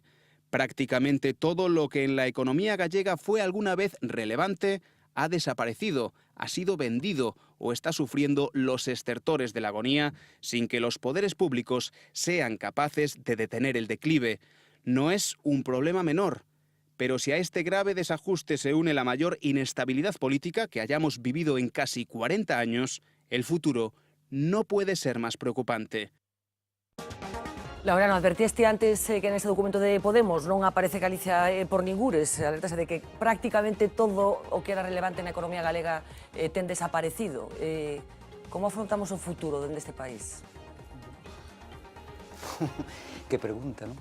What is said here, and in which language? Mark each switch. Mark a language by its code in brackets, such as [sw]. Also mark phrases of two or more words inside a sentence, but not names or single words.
[es] Prácticamente todo lo que en la economía gallega fue alguna vez relevante ha desaparecido, ha sido vendido o está sufriendo los estertores de la agonía sin que los poderes públicos sean capaces de detener el declive. No es un problema menor, pero si a este grave desajuste se une la mayor inestabilidad política que hayamos vivido en casi 40 años, el futuro no puede ser más preocupante. [gl] Laureano, advertiste antes que en ese documento de Podemos non aparece Galicia por ningures, alertase de que prácticamente todo o que era relevante na economía galega ten desaparecido. Como afrontamos o futuro dende este país? Que pregunta, non?